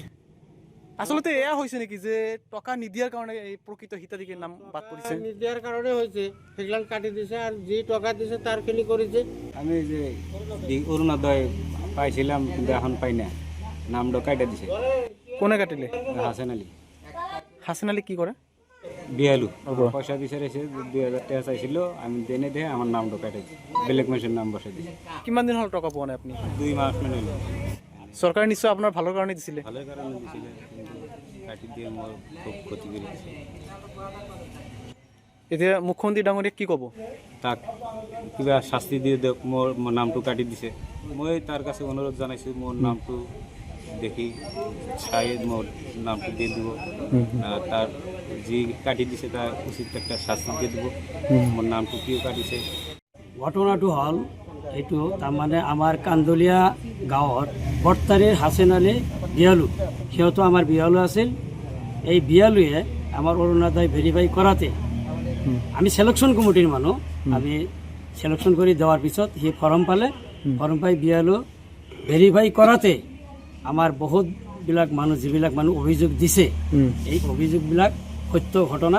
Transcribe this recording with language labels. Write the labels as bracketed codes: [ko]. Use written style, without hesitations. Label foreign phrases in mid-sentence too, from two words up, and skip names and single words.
[as] আচলতে এয়া হৈছে নেকি যে টকা নিদিয়াৰ কাৰণে এই প্ৰকৃত হিতাধিকাৰীৰ নাম বাদ পৰিছে? নিদিয়াৰ কাৰণে হৈছে, সেইবিলাক কাটি দিছে আৰু যি টকা দিছে তাৰখিনি কৰিছে। আমি যে অৰুণোদয় পাইছিলাম কিন্তু এখন পাই না, নামটো কাটা দিছে। কোনে কাটিলে? হাসান আলী। হাসান আলী কি কৰে? বিয়ালু পয়সা বিচাৰিছে, 2000 টাকা চাইছিল, আমি দেনে দিয়ে আমার নামটো কাটা দিছে, বেলেগ মানুষের নাম বসাই দিছে। কিমান দিন হল টকা পোৱা নাই আপনি? [bn] 2 মাস মানে হলো। [as] চৰকাৰে নিশ্চয় আপোনাৰ ভালৰ কাৰণে দিছিলে। ভালৰ কাৰণে দিছিলে, কিন্তু কাটি দিয়ে মোৰ খুব ক্ষতি কৰি দিছে। এতিয়া মুখ্যমন্ত্ৰী ডাঙৰীয়াক কি ক'ব? তাক কিবা শাস্তি দিয়ে দিয়ক, মোৰ নামটো কাটি দিছে। মই তাৰ কাছে অনুৰোধ জনাইছোঁ, মোৰ নামটো দেখি চাই মোৰ নামটো দিয়ে দিব, তার যি কাটি দিছে তার উচিত একটা শাস্তি দিয়ে দিব। মোৰ নামটো কিয় কাটিছে? ঘটনাটো হ'ল এইটো, তাৰমানে আমাৰ কান্দলীয়া গাঁৱত বৰ্তাৰীৰ হাছেন আলী বিয়ালু, সিহঁতো আমাৰ বিয়ালু আছিল। এই বিয়ালুৱে আমাৰ অৰুণোদয় ভেৰিফাই কৰাতে আমি চিলেকশ্যন কমিটিৰ মানুহ, আমি চিলেকশ্যন কৰি দেওয়াৰ পিছত সি ফৰ্ম পালে, ফৰ্ম পাই বিয়ালু ভেৰিফাই কৰাতে আমাৰ বহুতবিলাক মানুহ যিবিলাক মানুহ অভিযোগ দিছে, এই অভিযোগবিলাক সত্য ঘটনা।